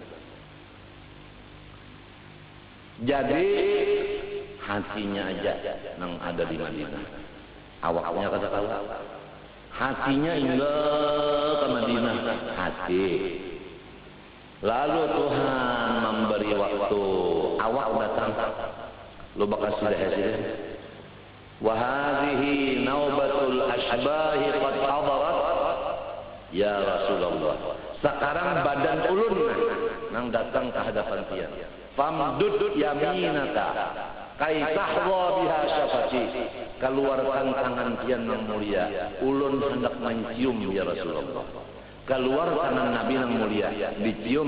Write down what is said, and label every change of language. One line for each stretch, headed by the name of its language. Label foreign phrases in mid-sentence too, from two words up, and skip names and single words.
Banjar: jadi hatinya aja yang ada di Madinah awaknya kada kawa hatinya hingga ke Madinah hati lalu Tuhan memberi waktu awak datang lu bakal sudah hasil
Arabic: وهذه نوبة الأشباح قد حضرت يا رسول الله
Banjar: sekarang badan ulun nang datang ke hadapan dia
Arabic: فامدد يمينك كي تحظى بها شفتي
Banjar: keluarkan tangan pian yang mulia ulun hendak mencium ya Rasulullah keluar tangan Nabi yang mulia dicium